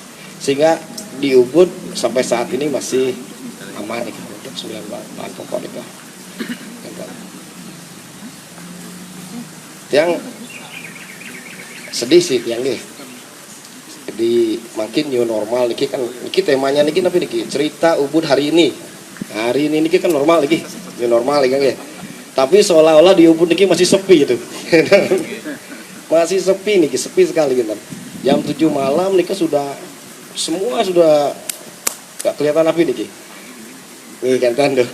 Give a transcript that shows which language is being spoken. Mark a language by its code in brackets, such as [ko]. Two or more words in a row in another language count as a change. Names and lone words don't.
[id] Sehingga di Ubud sampai saat ini masih aman nih untuk 9 bahan pokok itu. Yang sedih sih yang nih. Jadi makin [en] new normal [id] niki kan niki temanya niki tapi niki cerita Ubud hari ini. Hari ini niki kan normal lagi, [en] new normal [id] lagi nggih. Tapi seolah-olah di Ubud niki masih sepi itu. Masih sepi nih, sepi sekali gitu. Jam 7 malam nih semua sudah gak kelihatan api nih. Nih kan tuh.